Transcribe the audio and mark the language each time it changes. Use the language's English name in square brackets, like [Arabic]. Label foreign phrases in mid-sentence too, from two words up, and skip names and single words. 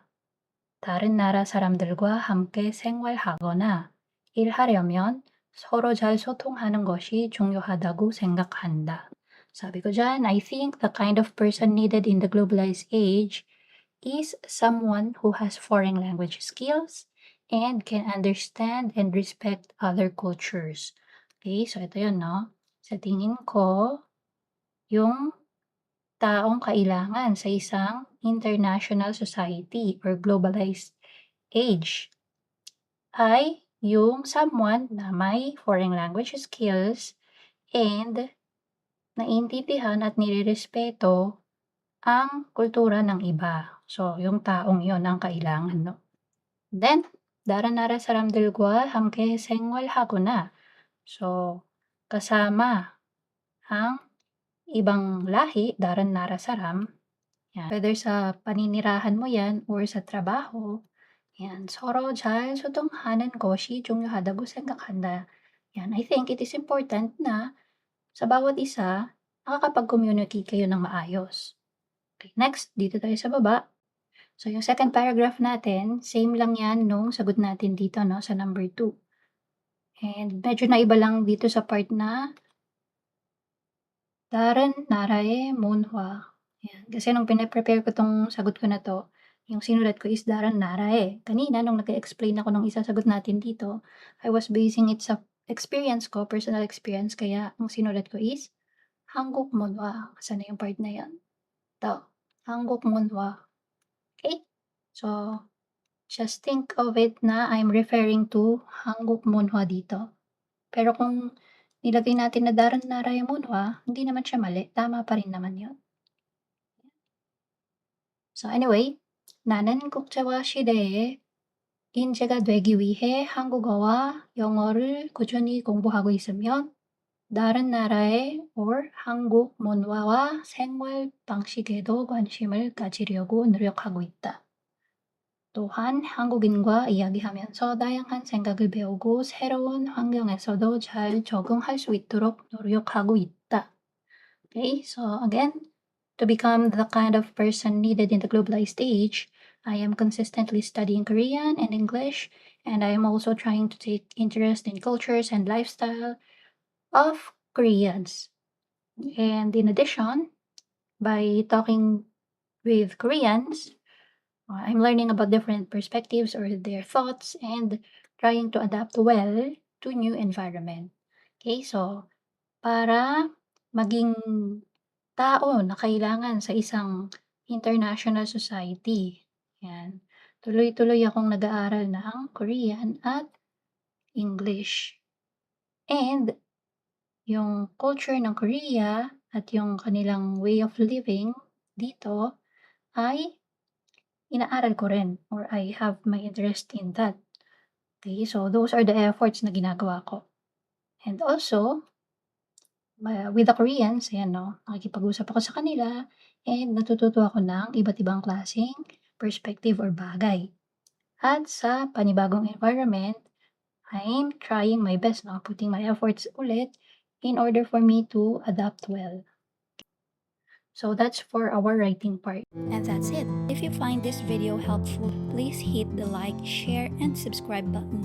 [Korean] 다른 나라 사람들과 함께 생활하거나 일하려면 서로 잘 소통하는 것이 중요하다고 생각한다. [Filipino] Sabi ko dyan, [English] I think the kind of person needed in the globalized age is someone who has foreign language skills and can understand and respect other cultures. [Filipino] Okay, so ito yun, no? Sa tingin ko, yung taong kailangan sa isang [English] international society or globalized age [Filipino] ay yung someone na may [English] foreign language skills and [Filipino] naiintindihan at nirerespeto ang kultura ng iba. So, yung taong yon ang kailangan, no? [English] Then, [Korean] 다른 나라 사람들과 함께 생활하거나. [Filipino] So, kasama ang ibang lahi, [Korean] 다른 나라 사람. [Filipino] Yan. Whether sa paninirahan mo yan or sa trabaho, yan. [Korean] 서로 잘 소통하는 것이 중요하다고 생각한다. [Filipino] Yan. [English] I think it is important [Filipino] na sa bawat isa, nakakapag-communicate kayo ng maayos. Okay, next, dito tayo sa baba. So, yung second paragraph natin, same lang yan nung sagot natin dito, no, sa number 2. And medyo naiba lang dito sa part na [Korean] 다른 나라의 문화. [Filipino] Yan. Kasi nung pine-prepare ko tong sagot ko na 'to, yung sinulat ko is [Korean] 다른 나라에. [Filipino] Kanina nung nag-e-explain ako nung isang sagot natin dito, [English] I was basing it [Filipino] sa experience ko, [English] personal experience, [Filipino] kaya ang sinulat ko is [Korean] 한국 문화. [Filipino] Asan na yung part na yan? 'To, [Korean] 한국 문화. [English] Okay? So, just think of it na I'm referring to [Korean] 한국 문화 [English] dito. [Filipino] Pero kung nilagay natin na [Korean] 다른 나라의 문화, [Filipino] hindi naman siya mali, tama pa rin naman yun. [English] So anyway, [Korean] 나는 국제화 시대에 인재가 되기 위해 한국어와 영어를 꾸준히 공부하고 있으며 다른 나라의 or 한국 문화와 생활 방식에도 관심을 가지려고 노력하고 있다. 또한 한국인과 이야기하면서 다양한 생각을 배우고 새로운 환경에서도 잘 적응할 수 있도록 노력하고 있다. [English] Okay, so again, to become the kind of person needed in the globalized age, I am consistently studying Korean and English, and I am also trying to take interest in cultures and lifestyle of Koreans. And in addition, by talking with Koreans, I'm learning about different perspectives or their thoughts and trying to adapt well to new environment. [Filipino] Okay, so para maging tao na kailangan sa isang [English] international society, [Filipino] yan. Tuloy-tuloy akong nag-aaral ng Korean at English. And yung culture ng Korea at yung kanilang [English] way of living [Filipino] dito ay inaaral ko rin or [English] I have my interest in that. Okay, so those are the efforts [Filipino] na ginagawa ko. [English] And also, with the Koreans, [Filipino] ayan 'no, nakikipag-usap ako sa kanila and natututo ako ng iba't ibang klaseng perspective or bagay. At sa panibagong environment, [English] I'm trying my best 'no, putting my efforts ulit in order for me to adapt well. So that's for our writing part. And that's it. If you find this video helpful, please hit the like, share, and subscribe button.